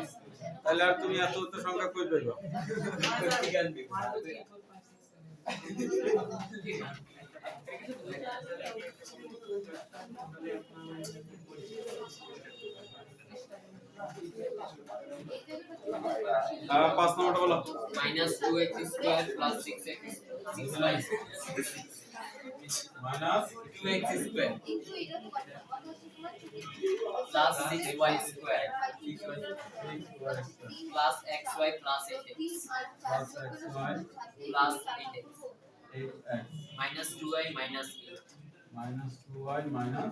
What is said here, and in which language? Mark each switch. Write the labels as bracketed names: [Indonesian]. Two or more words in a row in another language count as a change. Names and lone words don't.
[Bangla] তাহলে আর তুমি এত সংখ্যা কই পাইবা? আর 5 নম্বরটা বলো। [English] -2x square plus 6x 6y মাইনাস 2x square [Bangla] কিন্তু এটা তো কথা হচ্ছে তোমার ছুটি [English] plus 6y square plus xy plus 8x plus x y plus 8x 8x minus 2y minus 8 minus 2y minus